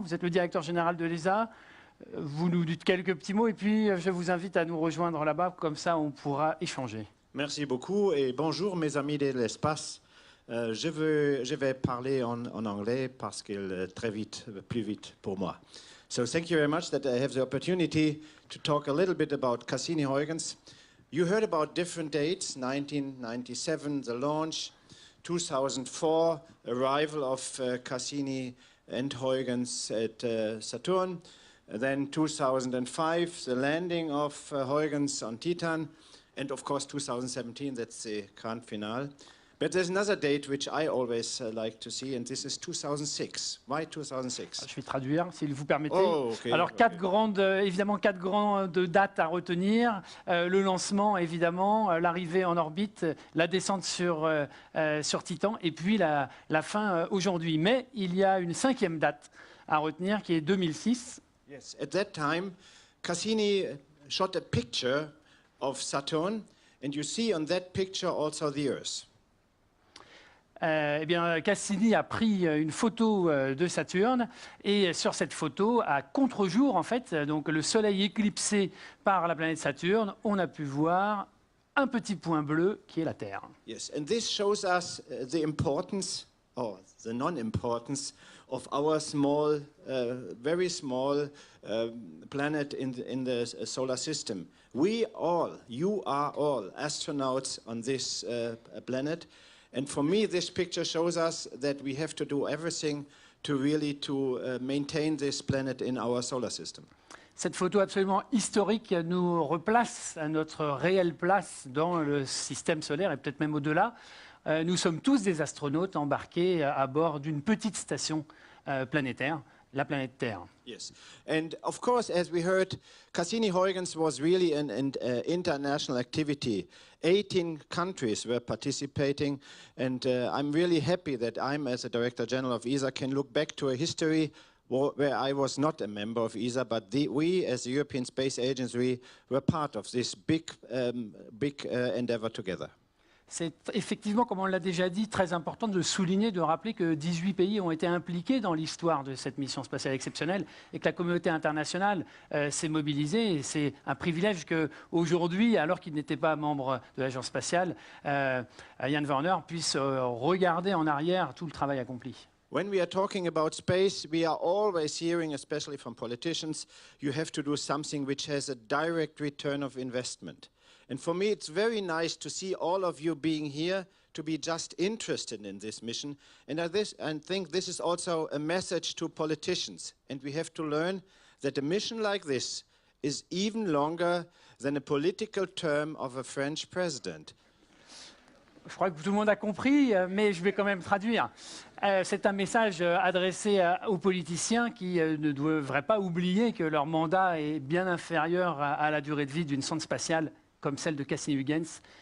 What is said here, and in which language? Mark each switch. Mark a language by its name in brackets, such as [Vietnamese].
[French] Vous êtes le directeur général de l'ESA. Vous nous dites quelques petits mots et puis je vous invite à nous rejoindre là-bas. Comme ça, on pourra échanger. Merci beaucoup et bonjour mes amis de l'espace. Je vais parler en anglais parce qu'il plus vite pour moi. [English] So thank you very much that I have the opportunity to talk a little bit about Cassini-Huygens. You heard about different dates, 1997, the launch, 2004, arrival of Cassini and Huygens at Saturn, then 2005, the landing of Huygens on Titan, and of course 2017, that's the grand finale. But there's another date which I always like to see, and this is 2006. Why 2006? [French] Je vais traduire, s'il vous permettez. [English] Oh, okay, [French] Alors, évidemment, quatre grandes dates à retenir. Le lancement, évidemment, l'arrivée en orbite, la descente sur Titan, et puis la fin aujourd'hui. Mais il y a une cinquième date à retenir, qui est 2006. [English] Yes, at that time, Cassini shot a picture of Saturn, and you see on that picture also the Earth. [French] Eh bien, Cassini a pris une photo de Saturne, et sur cette photo, à contre-jour, en fait, donc le Soleil éclipsé par la planète Saturne, on a pu voir un petit point bleu qui est la Terre. [English] Yes, and this shows us the importance, or the non-importance, of our small, very small planet in the solar system. We all, you are all astronauts on this planet. And for me, this picture shows us that we have to do everything to really maintain this planet in our solar system. [French] Cette photo absolument historique nous replace à notre réelle place dans le système solaire et peut-être même au-delà. Nous sommes tous des astronautes embarqués à bord d'une petite station planétaire, la planète Terre. [English] Yes, and of course, as we heard, Cassini-Huygens was really an international activity. 18 countries were participating, and I'm really happy that I'm, as a Director General of ESA, can look back to a history where I was not a member of ESA, but we, as the European Space Agency, were part of this big endeavor together. [French] C'est effectivement, comme on l'a déjà dit, très important de souligner, de rappeler que 18 pays ont été impliqués dans l'histoire de cette mission spatiale exceptionnelle et que la communauté internationale s'est mobilisée. Et c'est un privilège qu'aujourd'hui, alors qu'il n'était pas membre de l'agence spatiale, Jan Werner puisse regarder en arrière tout le travail accompli. [English] When we are talking about space, we are always hearing, especially from politicians, you have to do something which has a direct return of investment. And for me, it's very nice to see all of you being here to be just interested in this mission. And I think this is also a message to politicians. And we have to learn that a mission like this is even longer than a political term of a French president. [French] Je crois que tout le monde a compris, mais je vais quand même traduire. C'est un message adressé aux politiciens qui ne devraient pas oublier que leur mandat est bien inférieur à la durée de vie d'une sonde spatiale comme celle de Cassini-Huygens.